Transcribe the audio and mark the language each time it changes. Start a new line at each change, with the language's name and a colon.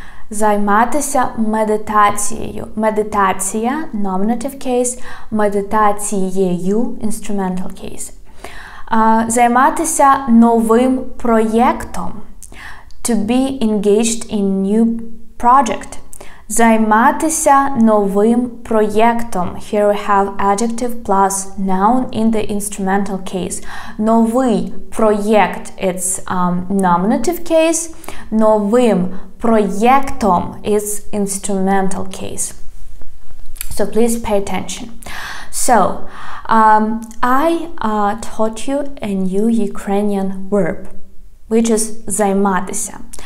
Ukrainian: Займатися медитацією.
English: Медитація, nominative case, медитацією, instrumental case.
Ukrainian: Займатися новим проєктом,
English: to be engaged in new project.
Ukrainian: Займатися новим проєктом.
English: Here we have adjective plus noun in the instrumental case.
Ukrainian: Новий проєкт,
English: it's nominative case.
Ukrainian: Новим проєктом
English: is instrumental case. So please pay attention. So, I taught you a new Ukrainian verb, which is займатися.